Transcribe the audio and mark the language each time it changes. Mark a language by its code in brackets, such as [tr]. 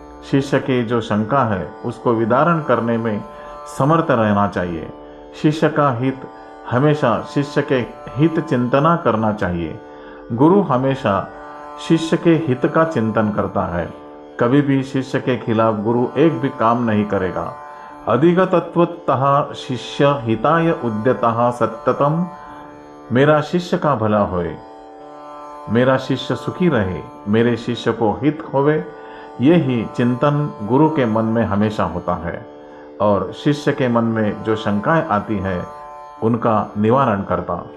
[hi] शिष्य के जो शंका है उसको विदारण करने में समर्थ रहना चाहिए। शिष्य का हित हमेशा शिष्य के हित चिंतना करना चाहिए। गुरु हमेशा शिष्य के हित का चिंतन करता है। कभी भी शिष्य के खिलाफ गुरु एक भी काम नहीं करेगा। [sa] अधिगतत्वतः शिष्य हिताय उद्यतः सत्यतम। [hi] मेरा शिष्य का भला होए, मेरा शिष्य सुखी रहे, मेरे शिष्य को हित होवे, ये ही चिंतन गुरु के मन में हमेशा होता है और शिष्य के मन में जो शंकाएं आती है उनका निवारण करता।